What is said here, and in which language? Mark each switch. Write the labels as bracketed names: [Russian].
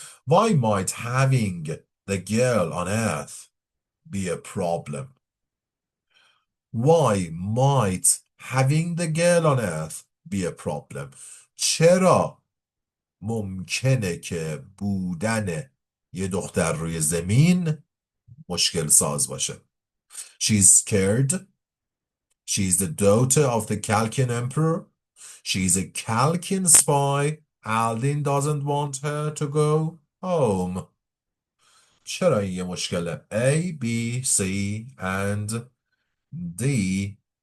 [English] Why might having the girl on Earth be a problem? Why might having the girl on Earth be a problem? [Persian] چرا ممکنه که بودن یه دختر روی زمین مشکل ساز باشه. [English] She's scared. She's the daughter of the Kalkin emperor. She's a Kalkin spy. Aldin doesn't want her to go home. [Persian] چرا این یه مشکله؟ [English] A, B, C and D.